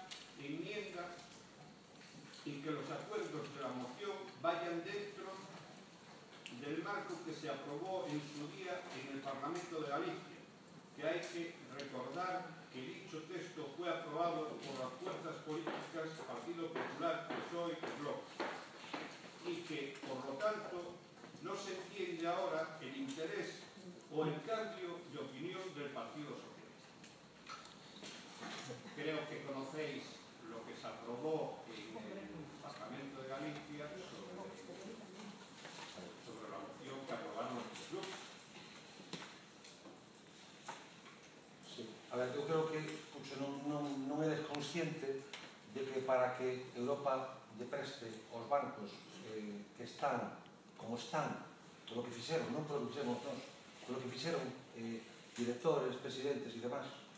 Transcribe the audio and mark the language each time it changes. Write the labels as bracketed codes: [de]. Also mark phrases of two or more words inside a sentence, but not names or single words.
[es] enmienda en que los acuerdos de la moción vayan dentro del marco que se aprobó en su día en el Parlamento de Galicia, que hay que recordar que dicho texto fue aprobado por las fuerzas políticas Partido Popular, PSOE y Bloc, y que, por lo tanto, no se entiende ahora el interés o el cambio de opinión del Partido Socialista. Creo que conocéis lo que se aprobó en el Parlamento de Galicia sobre la moción que aprobaron los grupos. Sí. [gl] A ver, eu creo que non eres consciente de que para que Europa lle preste aos bancos que están como están, polo que fixeron, non polo que fixemos nós, polo que fixeron directores, presidentes e demás,